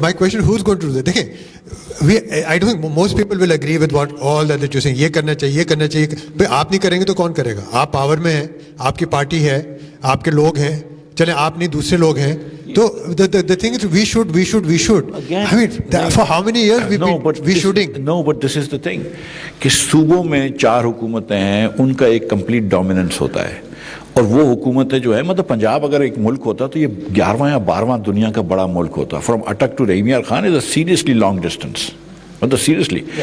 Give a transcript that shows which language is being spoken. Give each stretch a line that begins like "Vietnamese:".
English: My question: who's going to do that? I don't think most people will agree with all that you're saying.
Urdu: یہ کرنا چاہیے, یہ کرنا چاہیے. بھائی آپ نہیں کریں گے تو کون کرے گا؟ آپ پاور میں ہیں, آپ کی پارٹی ہے, آپ کے لوگ ہیں. چلیں آپ نہیں, دوسرے لوگ ہیں.
English: تو the thing is we should. Again, I mean, for how many years we shooting? No, but this is the thing
Urdu: کہ صوبوں میں 4 حکومتیں ہیں, ان کا ایک کمپلیٹ ڈومیننس ہوتا ہے. اور وہ حکومتیں جو ہے, مطلب پنجاب اگر ایک ملک ہوتا تو یہ 11واں یا 12واں دنیا کا بڑا ملک ہوتا.
English: from Attock to Rahim Yar Khan is a seriously long distance,
Urdu: مطلب
English: Seriously.